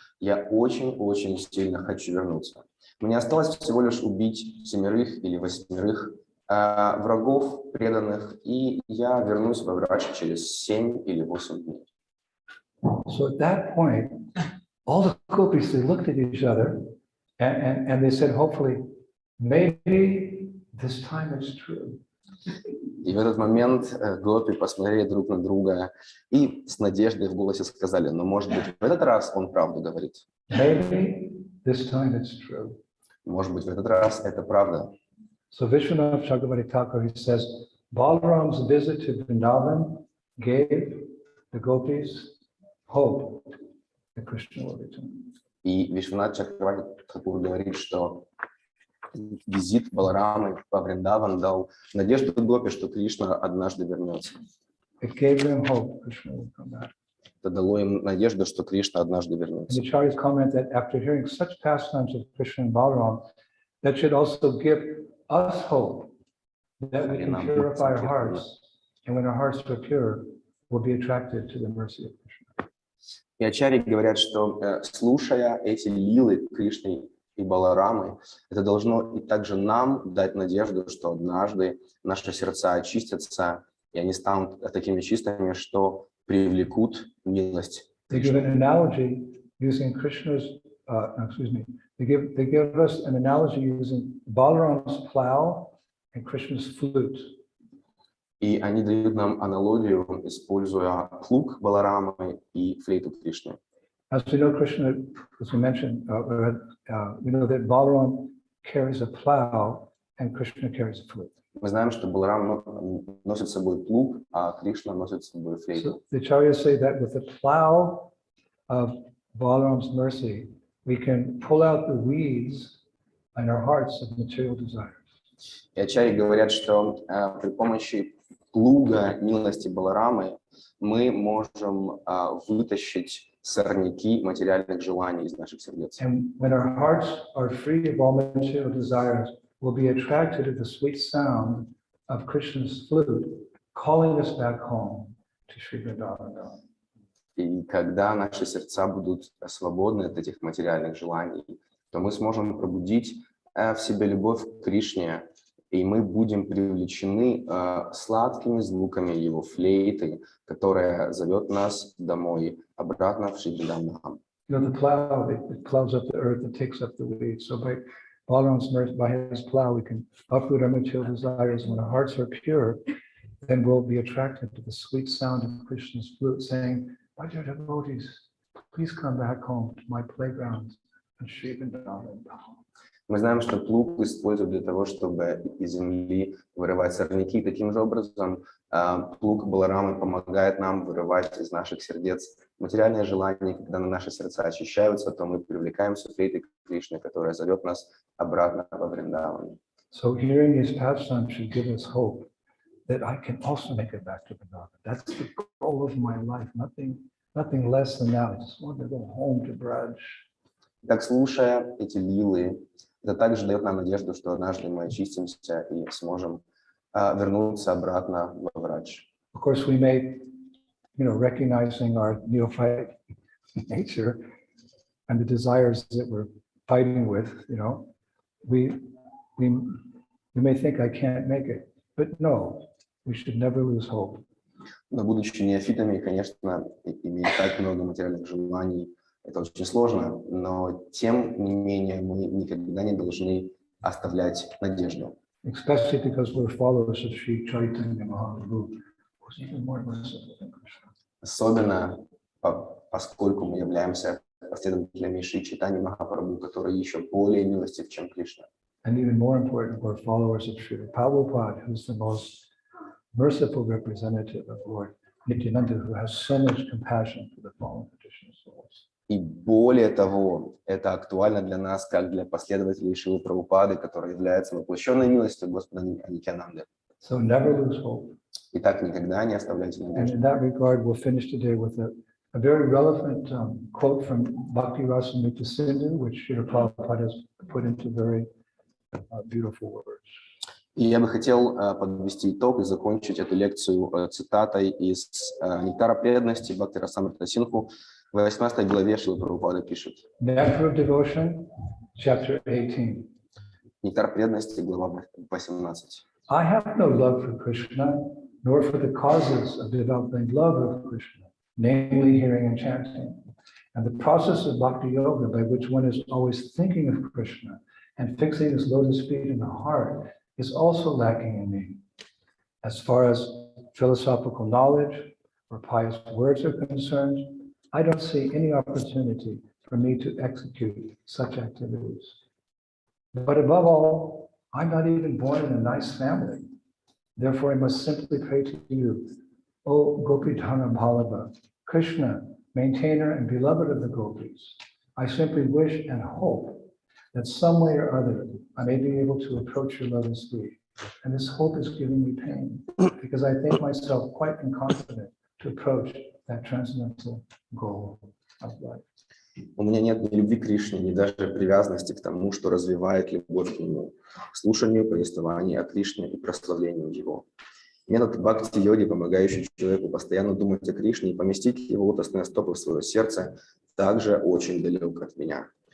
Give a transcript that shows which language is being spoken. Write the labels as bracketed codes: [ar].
[ru] Я очень-очень сильно хочу вернуться. Мне осталось всего лишь убить 7 или 8 врагов преданных, и я вернусь во Врач через 7 или 8 дней. [en] So at that point, all the gopis, they looked at each other and they said, hopefully, maybe this time it's true. [ru] И в этот момент гопи посмотрели друг на друга и с надеждой в голосе сказали, но может быть в этот раз он правду говорит. [en] Maybe this time it's true. [ru] Может быть в этот раз это правда. [en] So Vishwanath Chakravarti Thakur, he says, Balaram's visit to Vrindavan gave the gopis hope that Krishna will return. [ru] И Вишванат Чакраварти Тхакур говорит, что визит Баларамы во Вриндаван дал надежду гопи, что Кришна однажды вернется. [en] It gave them hope Krishna will come back. [ru] Это дало им надежду, что Кришна однажды [en] And [ru] вернется. [en] the Acharyas comment that after hearing such pastimes of Krishna and Balaram, that should also give us hope that we can purify our hearts, and when our hearts are pure, we'll be attracted to the mercy of Krishna. [ru] И ачарьи говорят, что слушая эти лилы Кришны и Баларамы, это должно и также нам дать надежду, что однажды наши сердца очистятся, и они станут такими чистыми, что привлекут милость [en] They give [ru] Кришны. [en] an analogy using Krishna's, they give us an analogy using Balaram's plow and Krishna's flute. [ru] И они дают нам аналогию, используя плуг Баларамы и флейту Кришны. [en] As we know, Krishna, as we mentioned, we know that Balaram carries a plow and Krishna carries a flute. [ru] Мы знаем, что Баларам носит с собой плуг, а Кришна носит с собой флейту. [en] So the Acharyas say that with the plow of Balaram's mercy, we can pull out the weeds in our hearts of material desires. [ru] И ачарьи говорят, что при помощи плуга милости Баларамы мы можем вытащить сорняки материальных желаний из наших сердец. [en] And when our hearts are free of all material desires, we'll be attracted to the sweet sound of Krishna's flute, calling us back home to Sri Vrindavan. [ru] И когда наши сердца будут свободны от этих материальных желаний, то мы сможем пробудить в себе любовь к Кришне, и мы будем привлечены сладкими звуками его флейты, которая зовет нас домой, обратно в Шри Вриндаван. [en] You know, the plow, it plows up the earth and takes up the weeds. So by Balaram's mercy, by his plow, we can uproot our material desires. When our hearts are pure, then we'll be attracted to the sweet sound of Krishna's flute, saying, "My dear devotees, please come back home to my playground and Sri Vrindavan." [ru] Мы знаем, что плуг используют для того, чтобы из земли вырывать сорняки. Таким же образом, плуг Баларамы помогает нам вырывать из наших сердец материальные желания. Когда наши сердца очищаются, то мы привлекаемся флейтой Кришны, которая зовет нас обратно во Вриндаван. [en] So hearing his pastimes should give us hope that I can also make it back to Vrindavan. That's the goal of my life. Nothing less than that. I just want to go home to Braj. [ru] Так, слушая эти лилы, это также дает нам надежду, что однажды мы очистимся и сможем вернуться обратно во Врач. [en] Of course, we may, recognizing our neophyte nature and the desires that we're fighting with, we may think I can't make it, but no, we should never lose hope. [ru] Но будучи неофитами, конечно, имея так много материальных желаний, это очень сложно, но тем не менее мы никогда не должны оставлять надежду. [en] Especially because we're followers of Sri Chaitanya Mahaprabhu, who's even more merciful than Krishna. [ru] Особенно поскольку мы являемся последователями Шри Чайтаньи Махапрабху, который еще более милостив, чем Кришна. [en] And even more important, we're followers of Sri Prabhupada, who's the most merciful representative of Lord Nityananda, who has so much compassion for the fallen traditional souls. [ru] И более того, это актуально для нас, как для последователей Шрилы Прабхупады, который является воплощенной милостью Господа Нитьянанды. [en] So never lose hope. [ru] Итак, никогда не оставляйте [en] And [ru] надежды. [en] in that regard, we'll finish today with a very relevant quote from Bhakti Rasamrita Sindhu, which Srila Prabhupada has put into very beautiful words. [ru] И я бы хотел подвести итог и закончить эту лекцию цитатой из «Нектара преданности» Бхакти Расамрита Синху. В 18 главе Шрила Прабхупада пишет. [en] Nectar of Devotion, chapter 18. [ru] Нектар преданности, глава 18. [en] I have no love for Krishna, nor for the causes of developing love of Krishna, namely hearing and chanting. And the process of bhakti yoga by which one is always thinking of Krishna and fixing his lotus feet in the heart is also lacking in me. As far as philosophical knowledge or pious words are concerned, I don't see any opportunity for me to execute such activities. But above all, I'm not even born in a nice family. Therefore, I must simply pray to you, O Gopidhana Ballabha, Krishna, maintainer and beloved of the gopis. I simply wish and hope that some way or other I may be able to approach your lotus feet. And this hope is giving me pain because I think myself quite incompetent to approach that transcendental goal of life. [ru] У меня нет ни любви к Кришне, ни даже привязанности к тому, что развивает любовь к Нему, к слушанию повествований о Кришне и прославлению Его. Метод бхакти-йоги, помогающий человеку постоянно думать о Кришне и поместить его лотосные стопы в свое сердце, также очень далек от меня.